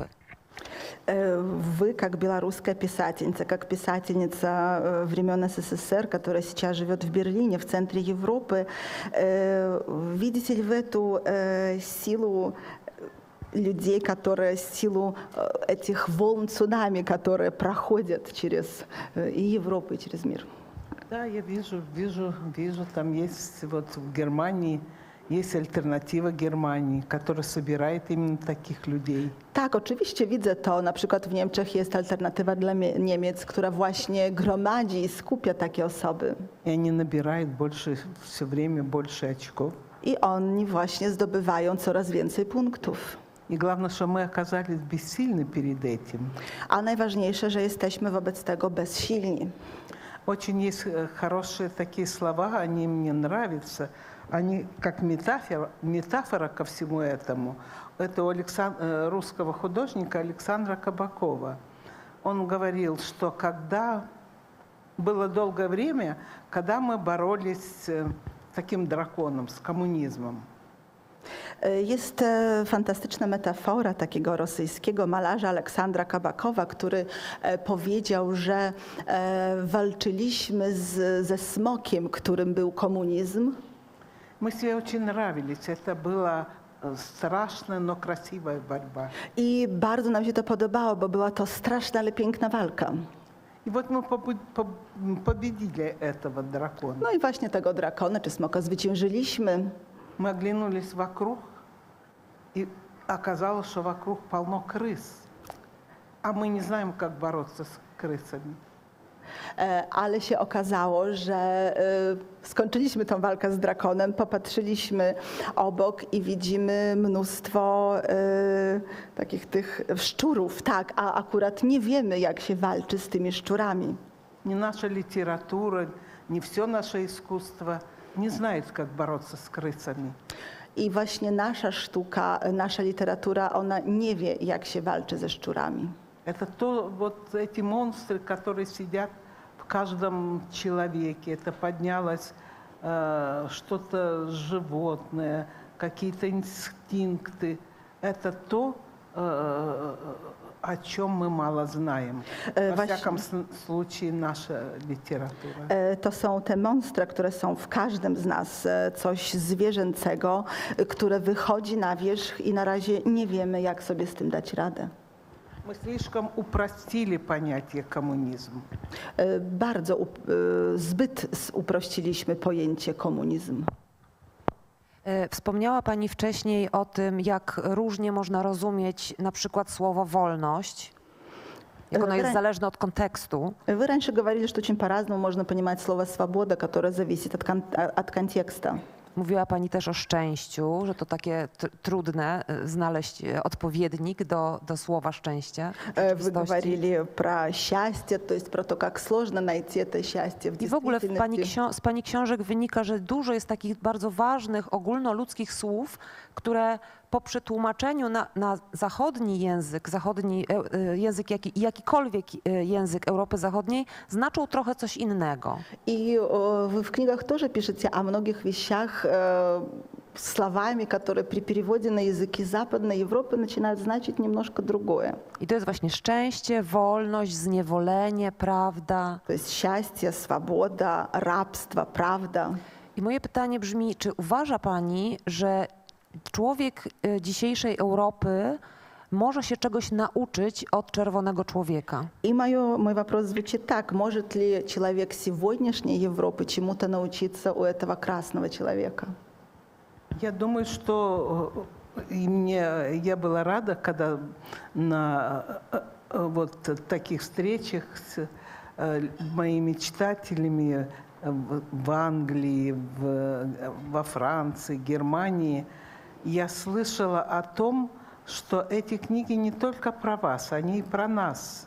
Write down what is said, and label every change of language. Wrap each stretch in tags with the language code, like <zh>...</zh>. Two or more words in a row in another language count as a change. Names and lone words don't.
<ru>Вы, как белорусская писательница, как писательница времен СССР, которая сейчас живет в Берлине, в центре Европы, видите ли в эту силу людей, которые силу этих волн цунами, которые проходят через и Европу, и через мир? Да, я вижу, там есть вот в Германии есть альтернатива Германии, которая собирает именно таких людей.</ru> <pl>Tak, oczywiście widzę to. Na przykład w Niemczech jest alternatywa dla Niemiec, która właśnie gromadzi i skupia takie osoby.</pl> <ru>И они набирают все время больше очков.</ru> <pl>I oni właśnie zdobywają coraz więcej punktów.</pl> <ru>И главное, что мы оказались бессильны перед этим.</ru> <pl>A najważniejsze, że jesteśmy wobec tego bezsilni.</pl> <ru>Очень есть хорошие такие слова, они мне нравятся. Они как метафора ко всему этому. Это у русского художника Александра Кабакова. Он говорил, что было долгое время, когда мы боролись с таким драконом, с коммунизмом.</ru> <pl>Jest fantastyczna metafora takiego rosyjskiego malarza Aleksandra Kabakowa, który powiedział, że walczyliśmy ze smokiem, którym był komunizm.</pl> <ru>Мы себе очень нравились. Это была страшная, но красивая борьба.</ru> <pl>I bardzo nam się to podobało, bo była to straszna, ale piękna walka.</pl> <ru>И вот мы победили этого дракона.</ru> <pl>No i właśnie tego drakona czy smoka zwyciężyliśmy.</pl> <ru>Мы оглянулись вокруг, и оказалось, что вокруг полно крыс. А мы не знаем, как бороться с крысами.</ru> <pl>Ale się okazało, że skończyliśmy tą walkę z drakonem, popatrzyliśmy obok i widzimy mnóstwo takich tych szczurów, tak, a akurat nie wiemy, jak się walczy z tymi szczurami.</pl> <ru>Ни наша литература, ни все наше искусство не знает, как бороться с крысами.</ru> <pl>I właśnie nasza sztuka, nasza literatura, ona nie wie, jak się walczy ze szczurami.</pl> <ru>Это вот эти монстры, которые сидят в каждом человеке. Это поднялось что-то животное, какие-то инстинкты. Это то, о чем мы мало знаем. Во всяком случае, наша литература.</ru> <pl>To są te monstra, które są w każdym z nas, coś zwierzęcego, które wychodzi na wierzch i na razie nie wiemy, jak sobie z tym dać radę.</pl> <ru>Мы слишком упростили понятие коммунизм.</ru> <pl>Zbyt uprościliśmy pojęcie komunizm. Wspomniała Pani wcześniej o tym, jak różnie można rozumieć na przykład słowo wolność, jak ono jest zależne od kontekstu.</pl> <ru>Вы раньше говорили, что очень по-разному можно понимать слово «свобода», которое зависит от контекста.</ru> <pl>Mówiła Pani też o szczęściu, że to takie trudne znaleźć odpowiednik do słowa szczęście.</pl> <ru>Вы говорили про счастье, то есть про то, как сложно найти это счастье в</ru> <pl>I w ogóle</pl> <ru>действительности.</ru> <pl>z Pani książek wynika, że dużo jest takich bardzo ważnych, ogólnoludzkich słów, które po przetłumaczeniu na zachodni język, jakikolwiek język Europy Zachodniej, znaczą trochę coś innego.</pl> <ru>И вы в книгах тоже пишете о многих вещах словами, которые при переводе на языки Западной Европы начинают значить немножко другое.</ru> <pl>I to jest właśnie szczęście, wolność, zniewolenie, prawda.</pl> <ru>То есть счастье, свобода, рабство, правда.</ru> <pl>I moje pytanie brzmi, czy uważa Pani, że człowiek dzisiejszej Europy może się czegoś nauczyć od czerwonego człowieka?</pl> <ru>И мой вопрос звучит так. Может ли человек сегодняшней Европы чему-то научиться у этого красного человека? Я думаю, что я была рада, когда на вот таких встречах с моими читателями в Англии, во Франции, Германии, я слышала о том, что эти книги не только про вас, они и про нас.</ru>